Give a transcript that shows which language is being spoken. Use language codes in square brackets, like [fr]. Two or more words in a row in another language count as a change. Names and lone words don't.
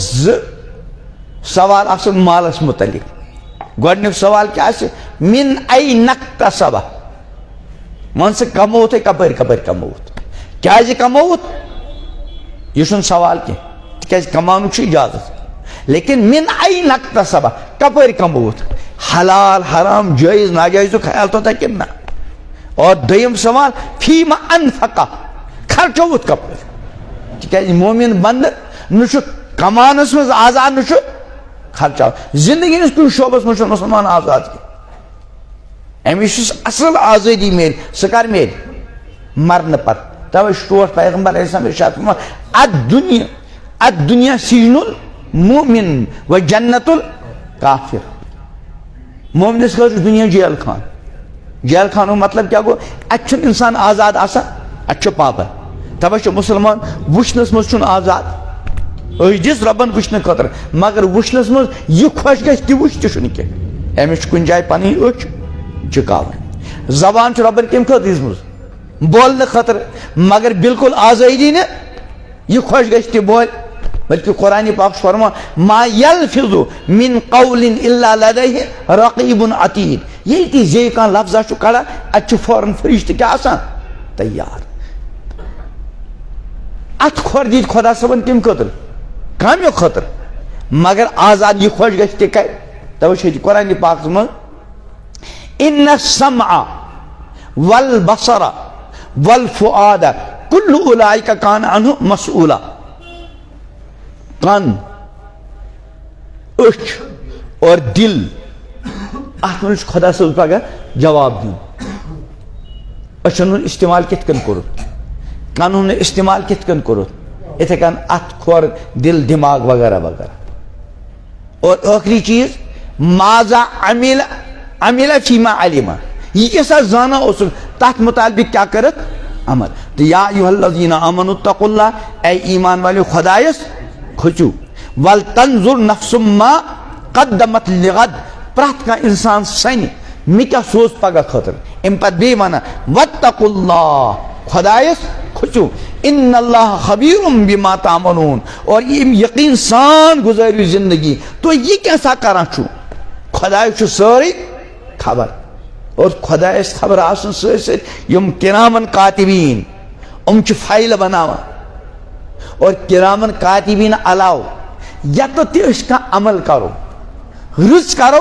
[ks] سوال آسن مالس متعلق گۄڈنیُک سوال کیٛاہ آسہِ [ar] من این اکتسبہ [ks] ون سا کمووُتھ کپٲرۍ کپٲرۍ کمووُتھ کیٛازِ کمووُتھ یہِ چھُنہٕ سوال کینٛہہ تکیاز کمانُک چھُ اجازت لیکن [ar] من این اکتسبہ [ks] کپٲرۍ کمووُتھ حلال حرام جٲیز ناجٲیزُک خیال توٚتاہ کِنہٕ نہ اور دوٚیِم سوال [ar] فیٖما انفقہ [ks] خرچووُتھ کپٲرۍ تکیازِ مومن بندٕ نہ چھُ کمانس منٛز آزاد نہ چھُ خرچاوان زندگی ہٕنٛدِس کُنہِ شعبس منٛز چھُنہٕ مُسلمان آزاد کینٛہہ أمِس یُس اصل آزٲدی میلہِ سُہ کر میلہِ مرنہٕ پتہٕ توے چھُ ٹوٹھ پیغمبر علیہ السلام ارشاد فرماوان [ar] الدنیا سجن المؤمن و جنت الکافر [ks] مومنس خٲطرٕ چھُ دنیا جیل خان جیل خانُک مطلب کیاہ گوٚو اتہِ چھُنہٕ انسان آزاد آسان اتہِ چھُ پابند توے چھُ مُسلمان وٕچھنس منٛز چھُنہٕ آزاد أچھ دِژ رۄبن وٕچھنہٕ خٲطرٕ مگر وٕچھنس منٛز یہِ خۄش گژھِ تہِ وٕچھ تہِ چھُنہٕ کینٛہہ أمِس چھُ کُنہِ جایہِ پنٕنۍ أچھ جُکاوٕنۍ زبان چھُ رۄبن کمہِ خٲطرٕ دِژمٕژ بولنہٕ خٲطرٕ مگر بالکل آزٲدی نہٕ یہِ خۄش گژھِ تہِ بولہِ بلکہ قرآن پاک چھُ فرمان [ar] ما یلفظ من قول الا لدیہ رقیب عتید [ks] ییٚلہِ تہِ زیٚیہِ کانٛہہ لفظا چھُ کڑان اتہِ چھُ فوراً فرشتہٕ کیاہ آسان تیار اتھ کھۄر دِتۍ خۄدا صٲبن کمہِ خٲطرٕ کامہِ خٲطرٕ مگر آزاد یہِ خۄش گژھِ تہِ کرِ توے چھُ ییٚتہِ قرآن پاکس منٛز [ar] ان السمع والبصر والفؤاد کل اولئک کان عنہ مسئولا [ks] کن أچھ اور دل اتھ منٛز چھُ خۄدا صٲب پگاہ جواب دیُن أچھن ہُنٛد استعمال کِتھ کٔنۍ کوٚرُتھ کنن ہُنٛد استعمال کِتھ کٔنۍ کوٚرُتھ یِتھے کٔنۍ اتھ کھۄر دل دماغ وغیرہ وغیرہ اور ٲخری چیٖز [ar] ماذا عمل فیما علم [ks] یہِ کیٛاہ زانان اوسُکھ تتھ مطابق کیاہ کٔرِتھ عمل تہٕ [ar] یا ایُہا الذین آمنوا اتقوا اللہ [ur] اے ایمان والیو [ks] خۄدایس کھٔژِو [ar] ولتنظر نفس ما قدمت لغد [ks] پرٛٮ۪تھ کانٛہہ انسان سنہِ مےٚ کیاہ سوز پگہہ خٲطرٕ امہِ پتہٕ بیٚیہِ ونان [ar] واتقوا اللہ [ks] خۄدایس کھٔژِو [ar] ان اللہ خبیر بما تعملون [ks] اور یِم یقین سان گُزٲرِو زندگی تُہۍ یہِ کیٛاہ سا کران چھُو خۄدایس چھُ سٲرٕے خبر اور خۄدایس خبر آسنہٕ سۭتۍ سۭتۍ یِم کرامن کاتبیٖن یِم چھِ فایلہٕ بناوان اور کرامن کاتبیٖن علاوٕ یتھ تہِ أسۍ کانٛہہ عمل کرو رٕژ کرو